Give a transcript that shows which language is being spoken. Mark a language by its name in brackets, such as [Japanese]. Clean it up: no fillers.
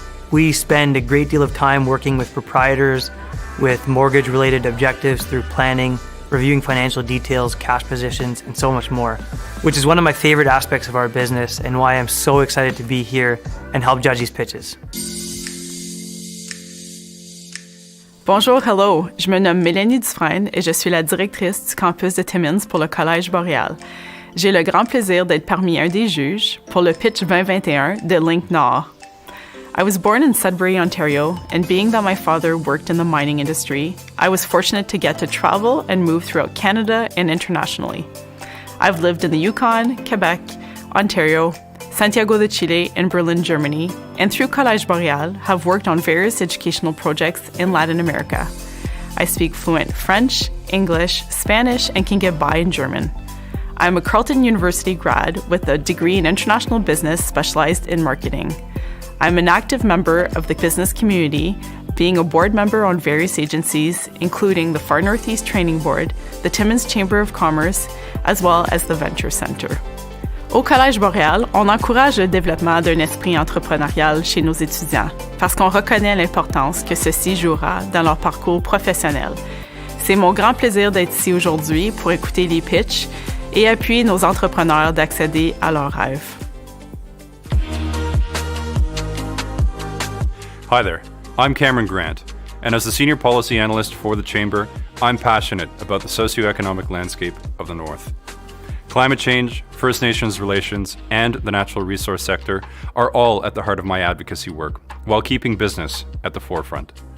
[English] We spend a great deal of time working with proprietors with mortgage-related objectives through planning, reviewing financial details, cash positions, and so much more, which is one of my favorite aspects of our business and why I'm so excited to be here and help judge these pitches. [French] Bonjour, hello, je me nomme Mélanie Dufresne et je suis la directrice du campus de Timmins pour le Collège Boréal. J'ai le grand plaisir d'être parmi un des juges pour le pitch 2021 de Link Nord. [English] I was born in Sudbury, Ontario, and being that my father worked in the mining industry, I was fortunate to get to travel and move throughout Canada and internationally. I've lived in the Yukon, Quebec, Ontario, Santiago de Chile, and Berlin, Germany, and through Collège Boréal have worked on various educational projects in Latin America. I speak fluent French, English, Spanish, and can get by in German. I'm a Carleton University grad with a degree in international business specialized in marketing. I'm an active member of the business community, being a board member on various agencies, including the Far Northeast Training Board, the Timmins Chamber of Commerce, as well as the Venture Center. [French] Au Collège Boréal, on encourage le développement d'un esprit entrepreneurial chez nos étudiants parce qu'on reconnaît l'importance que ceci jouera dans leur parcours professionnel. C'est mon grand plaisir d'être ici aujourd'hui pour écouter les pitchs et appuyer nos entrepreneurs d'accéder à leurs rêves. [English] Hi there, I'm Cameron Grant, and as the Senior Policy Analyst for the Chamber, I'm passionate about the socioeconomic landscape of the North. Climate change, First Nations relations, and the natural resource sector are all at the heart of my advocacy work, while keeping business at the forefront.